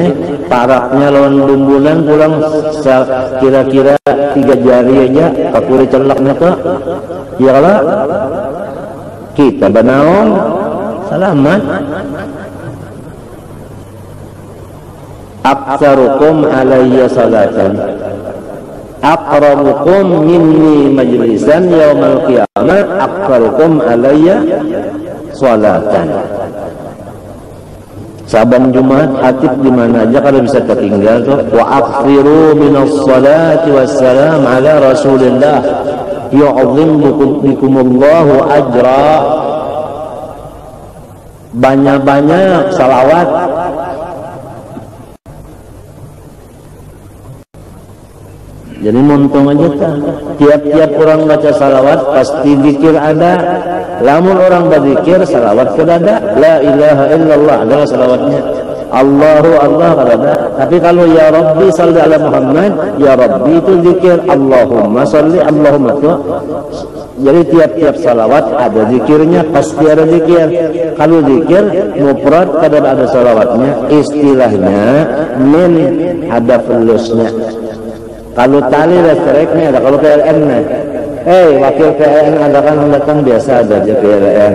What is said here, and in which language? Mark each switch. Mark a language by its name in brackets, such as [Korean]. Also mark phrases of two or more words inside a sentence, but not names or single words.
[Banjar] Paraknya lawan bumbulan pulang kira-kira 3 jari aja kapuri celaknya tuh. Ya kalau kita banaong selamat. [Arabic] أكثركم علي صلاة أقربكم مني مجلسا يوم القيامة أكثركم علي صلاة. [Banjar] Saban Jumat hatib di mana aja kalau bisa tertinggal tuh. [Arabic] وأكثروا من الصلاة والسلام على رسول الله يعظمكم الله أجرا. [Banjar] Banyak-banyak salawat. Jadi montung aja kan. Tiap-tiap orang baca salawat pasti zikir ada. Lamun orang berzikir salawat kada ada. [Arabic] لا إله إلا الله [Banjar] adalah salawatnya. Allahu Allah kada ada. Tapi kalau [Arabic] يا رب صل على محمد, يا رب [Banjar] itu zikir. [Arabic] اللهم صل اللهم itu. [Banjar] Jadi tiap-tiap salawat ada zikirnya, pasti ada zikir. Kalau zikir mufrad kada ada salawatnya. Istilahnya min ada fulusnya. Kalau tali listriknya ada, kalau PLN nih, wakil PLN ada kan datang biasa ada aja PLN.